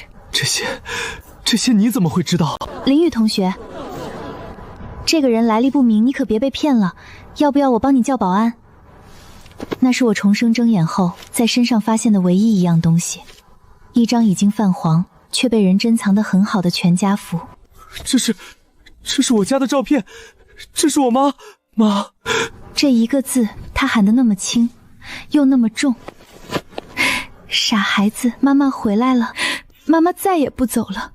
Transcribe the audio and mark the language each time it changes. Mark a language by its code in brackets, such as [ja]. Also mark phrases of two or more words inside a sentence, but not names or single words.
[zh] 這些你怎麼會知道？林宇同學，這個人來歷不明，你可別被騙了。要不要我幫你叫保安？那是我重生睁眼後在身上發現的唯一一樣東西，一張已經泛黃卻被人珍藏得很好的全家福。这是我家的照片，这是我媽。这一个字他喊得那麼輕，又那麼重。傻孩子，媽媽回來了，媽媽再也不走了。